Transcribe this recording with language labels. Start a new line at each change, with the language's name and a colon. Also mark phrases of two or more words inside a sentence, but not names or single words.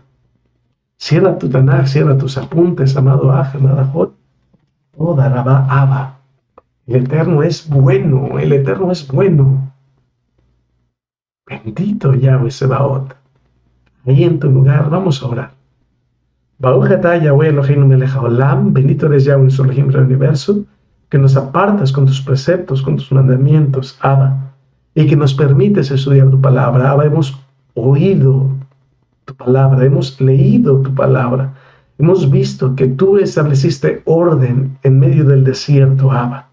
Spanish: Cierra tu Tanaj, cierra tus apuntes, amado Aj, amada Jot.
Hebrew: תודה רבה אבא.
Spanish: El Eterno es bueno, el Eterno es bueno. Bendito Yahweh Sebaot. Ahí en tu lugar, vamos a orar.
Hebrew: ברוך אתה יהוה אלוהינו מלך העולם,
Spanish: bendito eres Yahweh nuestro Elohim del universo, que nos apartas con tus preceptos, con tus mandamientos, Abba, y que nos permites estudiar tu palabra. Abba, hemos oído tu palabra, hemos leído tu palabra, hemos visto que tú estableciste orden en medio del desierto, Abba.